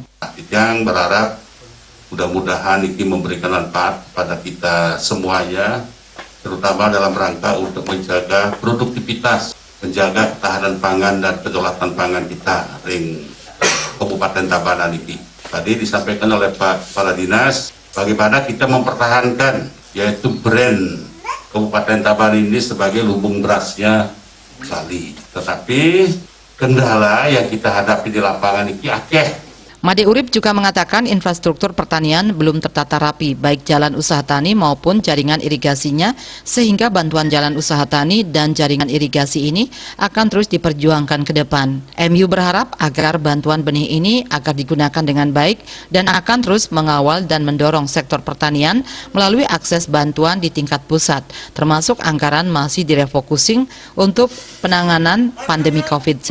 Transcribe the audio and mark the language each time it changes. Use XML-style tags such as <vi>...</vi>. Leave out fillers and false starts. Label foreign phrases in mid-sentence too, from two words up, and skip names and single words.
<id>Yang berharap mudah-mudahan ini memberikan manfaat pada kita semuanya, terutama dalam rangka untuk menjaga produktivitas, menjaga ketahanan pangan dan kedaulatan pangan kita ring Kabupaten Tabanan ini. Tadi disampaikan oleh Pak Kepala Dinas, bagaimana kita mempertahankan yaitu brand Kabupaten Tabanan ini sebagai lumbung berasnya Bali. Tetapi kendala yang kita hadapi di lapangan ini akeh. Made Urip juga mengatakan infrastruktur pertanian belum tertata rapi, baik jalan usaha tani maupun jaringan irigasinya, sehingga bantuan jalan usaha tani dan jaringan irigasi ini akan terus diperjuangkan ke depan. MU berharap agar bantuan benih ini akan digunakan dengan baik dan akan terus mengawal dan mendorong sektor pertanian melalui akses bantuan di tingkat pusat, termasuk anggaran masih direfocusing untuk penanganan pandemi COVID-19.</id>